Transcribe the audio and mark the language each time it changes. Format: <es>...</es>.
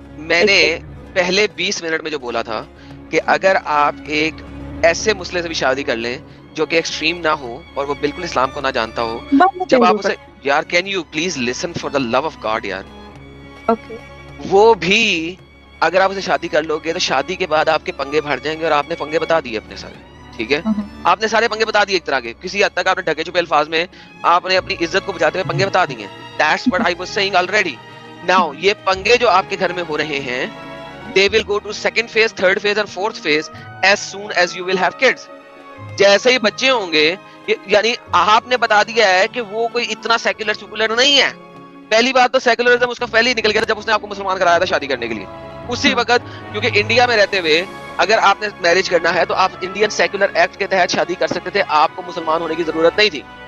<hi>मैंने पहले 20 मिनट में जो बोला था कि अगर आप एक ऐसे मुस्लिम से भी शादी कर लें जो कि एक्सट्रीम ना हो और वो बिल्कुल इस्लाम को ना जानता हो, जब आप उसे, यार</hi> <en>can you please listen for the love of God</en> <hi>यार,</hi> <en>okay,</en> <hi>वो भी अगर आप उसे शादी कर लोगे तो शादी के बाद आपके पंगे भर जाएंगे, और आपने पंगे बता दिए अपने सारे, ठीक है? आपने सारे पंगे बता दिए एक तरह के, किसी हद तक आपने ढके छुपे अल्फाज में आपने अपनी इज्जत को बचाते हुए पंगे बता दिए।</hi> <en>That's what I was saying already. Now</en> <hi>ये पंगे जो आपके घर में हो रहे हैं,</hi> <en>they will go to second phase, third phase and fourth phase as soon as you will have kids.</en> <hi>जैसे ही बच्चे होंगे, यानी आपने बता दिया है कि वो कोई इतना सेक्युलर नहीं है। पहली बात तो सेक्युलरिज्म उसका पहले ही निकल गया था जब उसने आपको मुसलमान कराया था शादी करने के लिए, उसी वक्त। क्योंकि इंडिया में रहते हुए अगर आपने मैरिज करना है तो आप इंडियन सेक्युलर एक्ट के तहत शादी कर सकते थे, आपको मुसलमान होने की जरूरत नहीं थी।</hi>